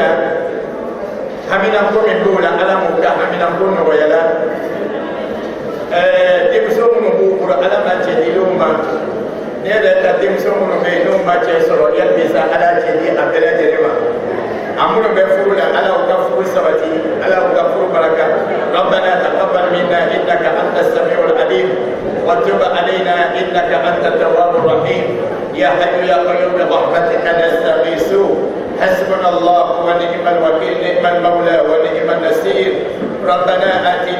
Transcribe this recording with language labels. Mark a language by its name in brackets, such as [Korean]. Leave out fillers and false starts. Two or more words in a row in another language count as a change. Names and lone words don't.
[Bambara] Haminako min b'o la Ala m'o ka haminako nɔgɔya la. Denmuso minnu b'u bolo Ala ma cɛ di l'o ma. Ne yɛrɛ ka denmuso minnu bɛ yen n'o ma cɛ sɔrɔ yali sa Ala cɛ di a bɛɛ lajɛlen ma. A minnu bɛ furu la Ala y'u ka furu sabati, Ala y'u ka furu baraka. [Arabic] ربنا تقبل منا إنك أنت السميع العليم. وتب علينا إنك أنت التواب الرحيم يا حي يا قيوم برحمتك نستغيث حسبنا الله ونعم الوكيل نعم المولى ونعم النصير ربنا آتنا